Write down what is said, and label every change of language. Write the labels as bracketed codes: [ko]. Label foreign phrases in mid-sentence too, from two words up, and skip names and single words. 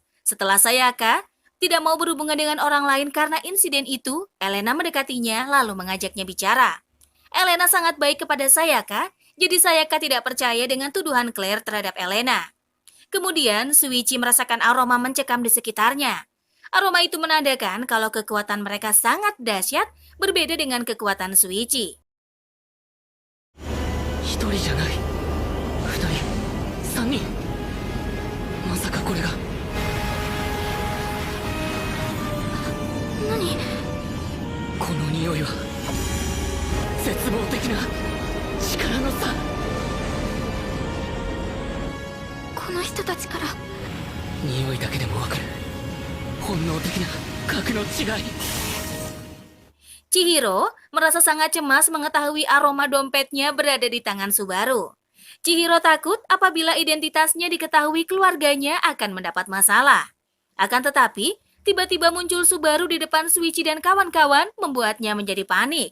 [id] Setelah Sayaka tidak mau berhubungan dengan orang lain karena insiden itu, Elena mendekatinya lalu mengajaknya bicara. Elena sangat baik kepada Sayaka, jadi Sayaka tidak percaya dengan tuduhan Claire terhadap Elena. Kemudian, Shuichi merasakan aroma mencekam di sekitarnya. Aroma itu menandakan kalau kekuatan mereka sangat dahsyat, berbeda dengan kekuatan Shuichi. [ja] 一人じゃない二人三人まさかこれが何？この匂いは絶望的な力の差この人たちから匂いだけでもわかる本能的な格の違い [id] Chihiro merasa sangat cemas mengetahui aroma dompetnya berada di tangan Subaru. Chihiro takut apabila identitasnya diketahui keluarganya akan mendapat masalah. Akan tetapi, tiba-tiba muncul Subaru di depan Shuichi dan kawan-kawan membuatnya menjadi panik.